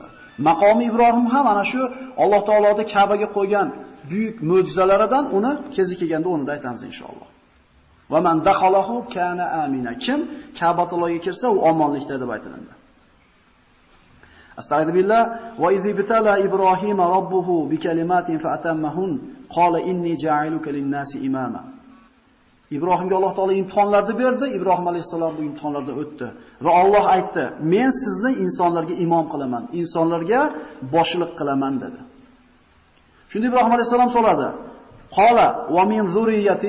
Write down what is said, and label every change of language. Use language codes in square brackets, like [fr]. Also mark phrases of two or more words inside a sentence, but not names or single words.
[uz] Maqomi Ibrohim ham ana shu Alloh taoloning Ka'baga qo'ygan buyuk mo'jizalaridan uni kezi kelganda o'rnida aytamiz inshaalloh. [ar] ومن دخله كان آمنا. [uz] Kim Ka'batullohga kirsa u omonlikda deb aytiladi. [ar] أستغفر الله وإذ ابتلى إبراهيم ربه بكلمات فأتمهن قال إني جاعلك للناس إماما. [uz] Ibrohimga Alloh taolo imtihonlarni berdi. Ibrohim alayhisalom bu imtihonlardan o'tdi va Alloh aytdi: "Men sizni insonlarga imom qilaman, insonlarga boshliq qilaman" dedi. Shunda Ibrohim alayhisalom so'radi: [ar] "قال ومن ذريتي?